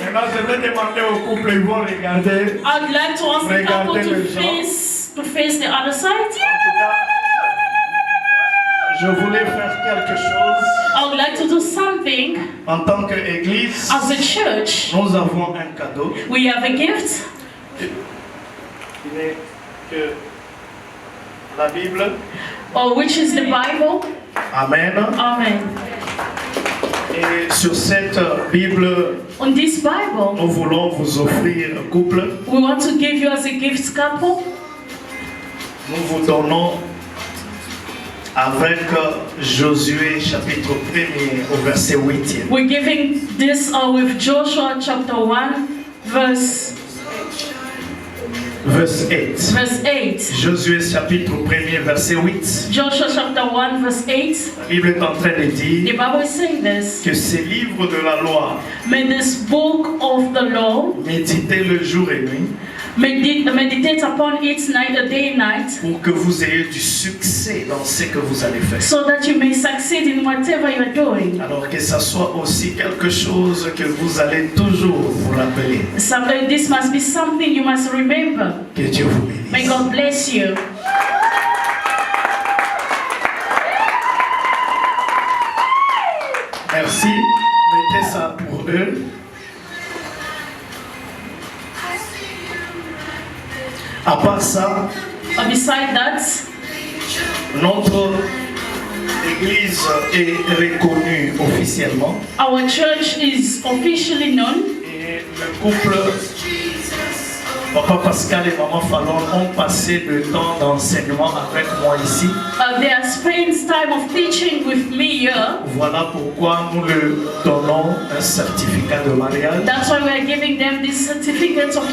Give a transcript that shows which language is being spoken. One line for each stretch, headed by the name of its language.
French: Maintenant, je vais demander au couple, ils vont regarder.
English: I'd like to ask the couple to face the other side.
French: Je voulais faire quelque chose.
English: I would like to do something.
French: En tant qu'église,
English: as a church,
French: nous avons un cadeau.
English: We have a gift.
French: Que la Bible.
English: Which is the Bible.
French: Amen.
English: Amen.
French: Et sur cette Bible,
English: on this Bible,
French: nous voulons vous offrir un couple.
English: We want to give you as a gift couple.
French: Nous vous donnons avec Josué chapitre 1er au verset 8.
English: We're giving this with Joshua chapter 1 verse 8. Verse 8.
French: Josué chapitre 1er verset 8.
English: Joshua chapter 1 verse 8.
French: La Bible est en train de dire
English: the Bible is saying this,
French: que ces livres de la loi,
English: may this book of the law,
French: méditez le jour et nuit,
English: meditate upon it day and night,
French: pour que vous ayez du succès dans ce que vous allez faire.
English: So that you may succeed in whatever you are doing.
French: Alors que ça soit aussi quelque chose que vous allez toujours vous rappeler.
English: This must be something you must remember.
French: Que Dieu vous bénisse.
English: May God bless you.
French: Merci. Mettez ça pour eux. À part ça,
English: beside that,
French: notre église est reconnue officiellement.
English: Our church is officially known.
French: Et le couple Papa Pascal et Maman Fallon ont passé le temps d'enseignement avec moi ici.
English: They have spent time of teaching with me here.
French: Voilà pourquoi nous leur donnons un certificat de mariage.
English: That's why we are giving them this certificate of